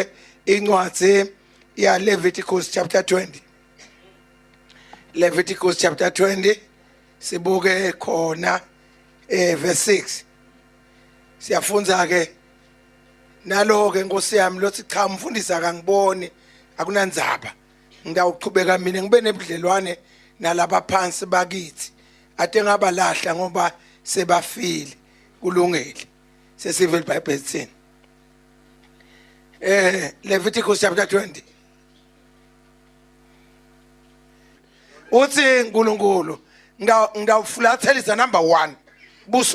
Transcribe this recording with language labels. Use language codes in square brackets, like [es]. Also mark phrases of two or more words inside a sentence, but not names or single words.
[ss] incwadi ya Leviticus chapter 20 Leviticus chapter 20 sibuke khona verse 6 siyafunza ke nalo ke Nkosi yami lothi cha mfundisa kangiboni akunandzaba ngidawuqhubeka mina ngibe nebudlelwane nalaba phansi bakithi ade ngabalahla ngoba sebafile kulungile sesive iBhayibheli thini Leviticus chapter 20 uthi uNkulunkulu ngidawufulathelisa number 1 buso